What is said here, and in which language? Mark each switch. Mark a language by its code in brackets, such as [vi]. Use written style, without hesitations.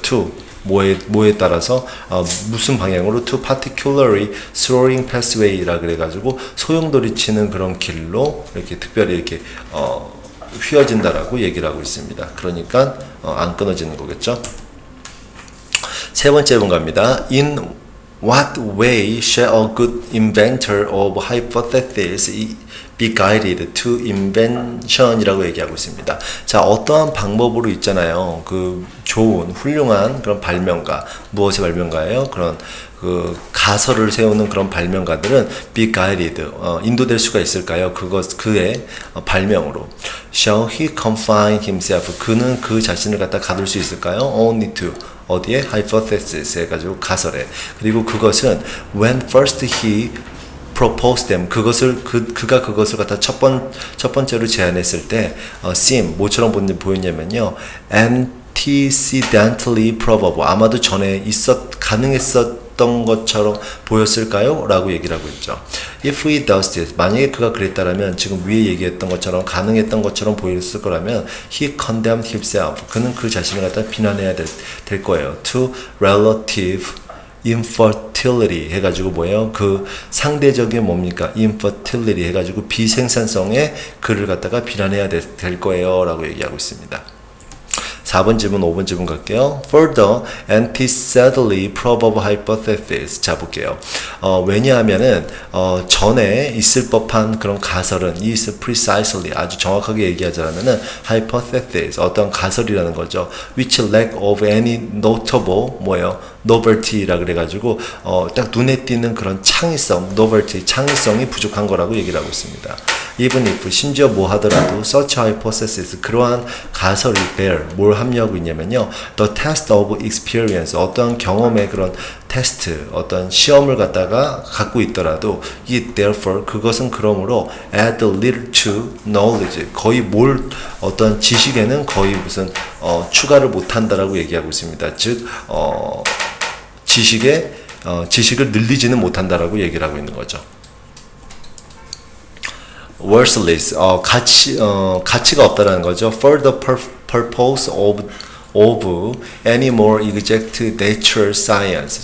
[ko] to 뭐에 따라서 무슨 방향으로 to particularly soaring pathway라 그래가지고 소용돌이 치는 그런 길로 이렇게 특별히 이렇게 휘어진다라고 얘기를 하고 있습니다. 그러니까 안 끊어지는 거겠죠. 세 번째 분 갑니다. [en] In what way shall a good inventor of hypothesis be guided to invention [ko] 이라고 얘기하고 있습니다. 자, 어떠한 방법으로 있잖아요. 그 좋은 훌륭한 그런 발명가, 무엇의 발명가예요? 그런 그 가설을 세우는 그런 발명가들은 be guided, 인도될 수가 있을까요? 그의 발명으로. [en] Shall he confine himself? [ko] 그는 그 자신을 갖다 가둘 수 있을까요? [en] Only to [ko] 어디에? hypothesis 해가지고 가설에. 그리고 그것은 [en] when first he proposed them, [ko] 그가 그것을 갖다 첫 번째로 제안했을 때 seem 뭐처럼 보였냐면요. antecedentally probable, 아마도 전에 가능했었던 것처럼 보였을까요? 라고 얘기를 하고 있죠. [en] If he does this, [ko] 만약에 그가 그랬다라면 지금 위에 얘기했던 것처럼 가능했던 것처럼 보였을 거라면 [en] he condemned himself, [ko] 그는 그 자신을 갖다 비난해야 될 거예요. [en] To relative infertility [ko] 해가지고 뭐예요? 그 상대적인 뭡니까? infertility 해가지고 비생산성에 그를 갖다가 비난해야 될 거예요 라고 얘기하고 있습니다. 4번 질문, 5번 질문 갈게요. [en] Further, antecedently probable hypothesis. [ko] 자, 볼게요. 왜냐하면은, 전에 있을 법한 그런 가설은 is precisely, 아주 정확하게 얘기하자면은 hypothesis, 어떤 가설이라는 거죠. [en] which lack of any notable, [ko] novelty라 그래가지고, 딱 눈에 띄는 그런 창의성, novelty, 창의성이 부족한 거라고 얘기를 하고 있습니다. even if, 심지어 뭐 하더라도 such hypothesis, 그러한 가설이 bear, 뭘 함유하고 있냐면요. [en] the test of experience, [ko] 어떠한 경험의 그런 테스트, 어떤 시험을 갖다가 갖고 있더라도 it therefore, 그것은 그러므로 [en] add little to knowledge, [ko] 거의 어떤 지식에는 거의 무슨 추가를 못한다라고 얘기하고 있습니다. 즉 지식을 늘리지는 못한다라고 얘기를 하고 있는 거죠. worthless, 가치가 없다라는 거죠. [en] For the purpose of any more exact natural science.